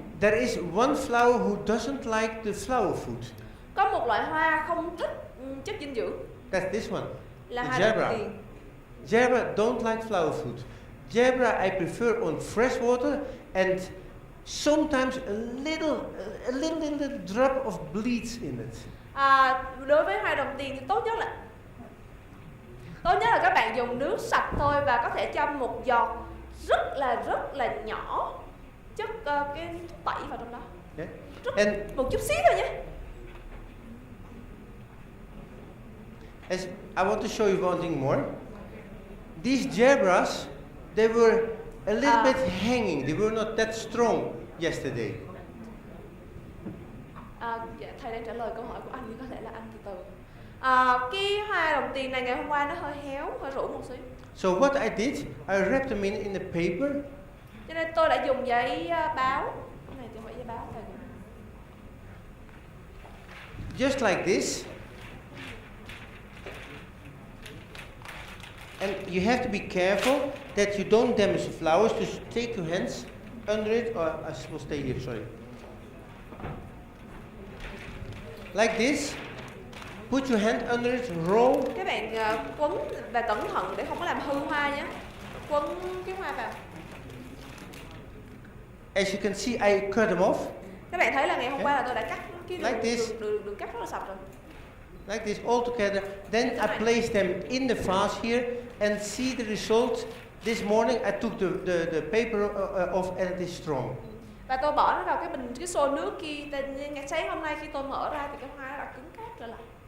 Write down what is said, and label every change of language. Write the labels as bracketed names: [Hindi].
[English] There is one flower who doesn't like the flower food. [Vietnamese] Có một loại hoa không thích chất dinh dưỡng. [English] That's this one, [Vietnamese] Là [English] the [Vietnamese] hoa [English] zebra. [Vietnamese] đồng tiền. [English] Zebra don't like flower food. Zebra I prefer on fresh water, and sometimes a little drop of bleach in it. [Vietnamese] Đối với hoa đồng tiền thì tốt nhất là các bạn dùng nước sạch thôi, và có thể châm một giọt rất là nhỏ chất cái thuốc tẩy vào trong đó. [English] Yeah. [Vietnamese] Một chút xíu thôi nhé. [English] As I want to show you one thing more. These zebras, they were a little bit hanging. They were not that strong yesterday. [Vietnamese] Dạ, thầy đang trả lời câu hỏi của anh, nhưng có thể là anh từ từ. Cái hoa đồng tiền này ngày hôm qua nó hơi héo, hơi rũ một xíu. [English] So what I did, I wrapped them in a paper. [Vietnamese] Cho nên tôi đã dùng giấy báo. Cái này thì không phải giấy báo, thầy. [English] Just like this. And you have to be careful that you don't damage the flowers. Just take your hands under it, or I will stay here, sorry. Like this. Put your hand under it, roll. [Vietnamese] Các bạn quấn và cẩn thận để không có làm hư hoa nhé. Quấn cái hoa vào. [English] As you can see, I cut them off. [Vietnamese] Các bạn thấy là ngày hôm qua là tôi đã cắt cái [English] Like [Vietnamese] đường cắt rất là sạch rồi. [English] Like this all together. Then I place them in the vase here and see the result. This morning I took the paper off, and it is strong. [Vietnamese] Và tôi bỏ nó vào cái xô nước kia. Ngày sáng hôm nay khi tôi mở ra thì cái hoa nó đã cứng cáp trở lại.